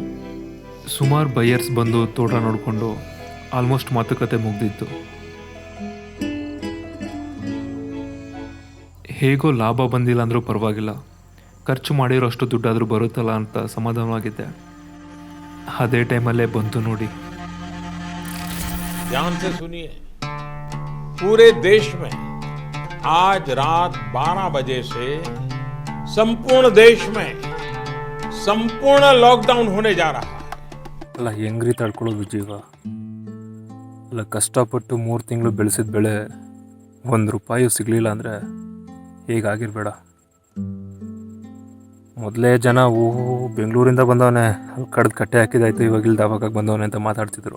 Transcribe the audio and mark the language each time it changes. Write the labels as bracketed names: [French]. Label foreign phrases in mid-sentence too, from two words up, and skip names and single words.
[Kannada] ಸುಮಾರು ಬೈಯರ್ಸ್ ಬಂದು ತೋಟ ನೋಡಿಕೊಂಡು ಆಲ್ಮೋಸ್ಟ್ ಮಾತುಕತೆ ಮುಗ್ದಿತ್ತು. ಹೇಗೋ ಲಾಭ ಬಂದಿಲ್ಲ ಅಂದರೂ ಪರವಾಗಿಲ್ಲ, ಖರ್ಚು ಮಾಡಿರೋಷ್ಟು ದುಡ್ಡಾದರೂ ಬರುತ್ತಲ್ಲ ಅಂತ ಸಮಾಧಾನವಾಗಿದ್ದೆ. ಅದೇ ಟೈಮಲ್ಲೇ ಬಂತು ನೋಡಿ. [Hindi] ध्यान से सुनिए, पूरे देश में आज रात 12 बजे से संपूर्ण देश में संपूर्ण लॉकडाउन होने जा रहा है. [Kannada] ಅಲ್ಲ, ಹೆಂಗ್ರಿ ತಡ್ಕೊಳ್ಳೋದು ಜೀವ? ಅಲ್ಲ, ಕಷ್ಟಪಟ್ಟು 3 ತಿಂಗಳು ಬೆಳೆಸಿದ ಬೆಳೆ 1 ರೂಪಾಯಿ ಸಿಗಲಿಲ್ಲ ಅಂದರೆ ಹೇಗಾಗಿರ್ಬೇಡ. ಮೊದಲೇ ಜನ ಬೆಂಗಳೂರಿಂದ ಬಂದವನೇ, ಅಲ್ಲಿ ಕಡ್ದು ಕಟ್ಟೆ ಹಾಕಿದಾಯ್ತು, ಇವಾಗ ಇಲ್ಲಿ ದಾಬಾಗಾಗಿ ಬಂದವನೇ ಅಂತ ಮಾತಾಡ್ತಿದ್ರು.